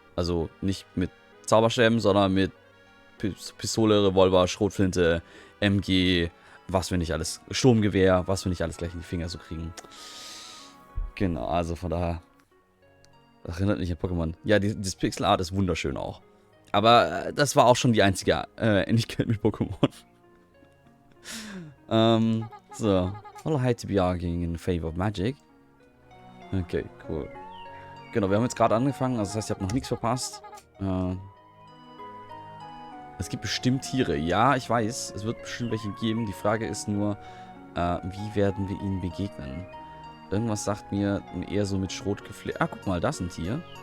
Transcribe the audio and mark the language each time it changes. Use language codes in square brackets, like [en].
[de] Also nicht mit Zauberstäben, sondern mit Pistole, Revolver, Schrotflinte, MG, was wir nicht alles, Sturmgewehr, was wir nicht alles gleich in die Finger so kriegen. Genau, also von daher, das erinnert mich an Pokémon. Ja, das Pixelart ist wunderschön auch. Aber das war auch schon die einzige Ähnlichkeit mit Pokémon. So. [en] Well, I hate to be arguing in favor of magic. Okay, cool. [de] Genau, wir haben jetzt gerade angefangen, also das heißt, ich habe noch nichts verpasst. Es gibt bestimmt Tiere. Ja, ich weiß, es wird bestimmt welche geben. Die Frage ist nur, wie werden wir ihnen begegnen? Irgendwas sagt mir eher so mit Schrot gefleckt. Ah, guck mal, das ist ein Tier.